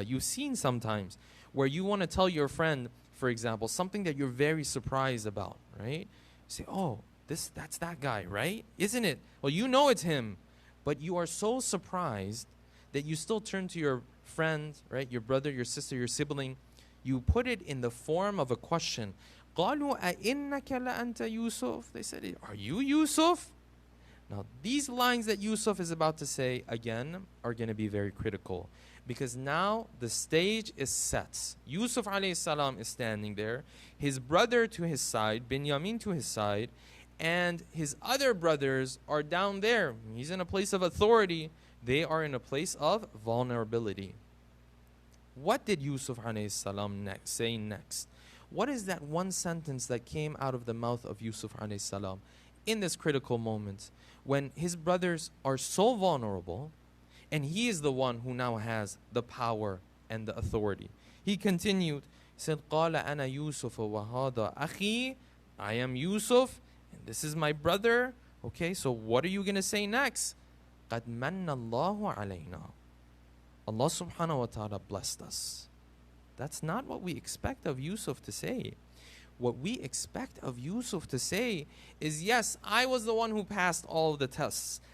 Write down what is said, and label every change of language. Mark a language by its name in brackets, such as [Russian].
[English] You've seen sometimes where you want to tell your friend, for example, something that you're very surprised about, right? You say, oh, that's that guy, right? Isn't it? Well, you know it's him, but you are so surprised that you still turn to your friend, right? Your brother, your sister, your sibling. You put it in the form of a question. [Arabic] قَالُوا أَإِنَّكَ لَأَنْتَ Yusuf? [English] They said, are you Yusuf? Now, these lines that Yusuf is about to say, again, are going to be very critical. Because now the stage is set. Yusuf alayhi salam is standing there. His brother to his side, Binyamin to his side, and his other brothers are down there. He's in a place of authority. They are in a place of vulnerability. What did Yusuf alayhi salam say next? What is that one sentence that came out of the mouth of Yusuf alayhi salam in this critical moment when his brothers are so vulnerable and he is the one who now has the power and the authority? He continued, he said, [Arabic] قَالَ أَنَا يُوسُفُ وَهَذَا أَخِي. [English] I am Yusuf and this is my brother. Okay, so what are you going to say next? [Arabic] قَدْ مَنَّ اللَّهُ عَلَيْنَا. [English] Allah subhanahu wa ta'ala blessed us. That's not what we expect of Yusuf to say. What we expect of Yusuf to say is, yes, I was the one who passed all of the tests.